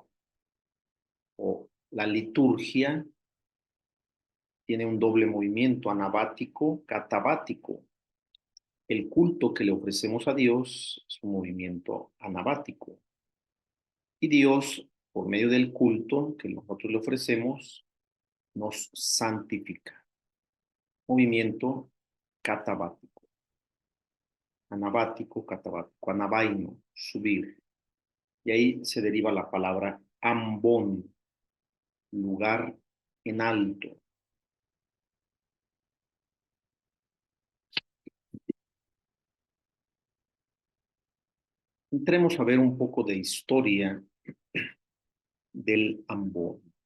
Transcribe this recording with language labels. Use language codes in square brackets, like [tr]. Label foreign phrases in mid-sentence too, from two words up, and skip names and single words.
[es] O la liturgia tiene un doble movimiento, anabático, catabático. El culto que le ofrecemos a Dios es un movimiento anabático. Y Dios, por medio del culto que nosotros le ofrecemos, nos santifica. Movimiento catabático. Anabático, catabático. Anabaino, subir. Y ahí se deriva la palabra ambón, lugar en alto. Entremos a ver un poco de historia del ambón.